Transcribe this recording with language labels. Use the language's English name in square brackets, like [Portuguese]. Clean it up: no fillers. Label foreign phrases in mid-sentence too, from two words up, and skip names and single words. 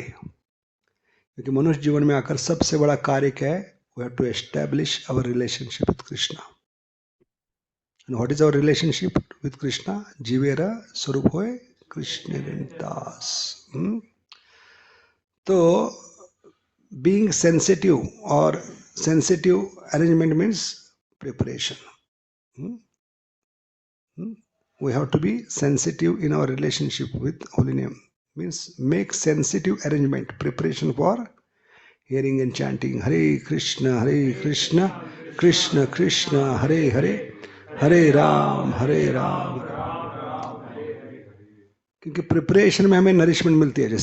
[Hindi] क्योंकि मनुष्य जीवन में आकर सबसे बड़ा कार्य क्या है, [English] We have to establish our relationship with Krishna. And what is our relationship with Krishna, [Bangla] জীবেরা স্বরূপ হয় কৃষ্ণ দাস। [English] तो being sensitive or sensitive arrangement means preparation. We have to be sensitive in our relationship with holy name, means make sensitive arrangement, preparation for hearing and chanting Hare Krishna Krishna Krishna Hare Hare, Hare Ram [Hindi] क्योंकि प्रिपरेशन में हमें नरिशमेंट मिलती है।